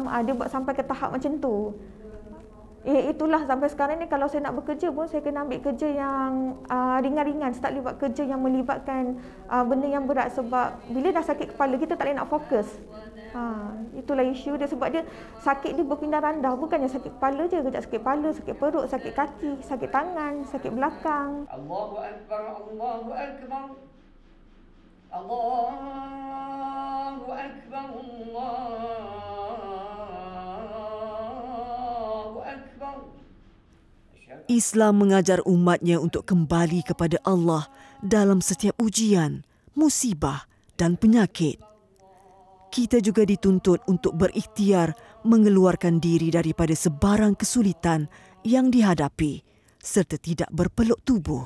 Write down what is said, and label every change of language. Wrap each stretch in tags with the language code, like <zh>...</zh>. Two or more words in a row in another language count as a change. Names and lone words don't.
<ms>Dia buat sampai ke tahap macam tu. Itulah sampai sekarang ni kalau saya nak bekerja pun saya kena ambil kerja yang ringan-ringan. Saya tak boleh buat kerja yang melibatkan benda yang berat sebab bila dah sakit kepala kita tak boleh nak fokus. Itulah isu dia sebab dia sakit dia berpindah randah. Bukannya sakit kepala je, kejap sakit kepala, sakit perut, sakit kaki, sakit tangan, sakit belakang.</ms> <ar>Allahu Akbar, Allahu Akbar. Allahu Akbar, Allahu Akbar.</ar> <ms>Islam mengajar umatnya untuk kembali kepada Allah dalam setiap ujian, musibah dan penyakit. Kita juga dituntut untuk berikhtiar mengeluarkan diri daripada sebarang kesulitan yang dihadapi serta tidak berpeluk tubuh.</ms>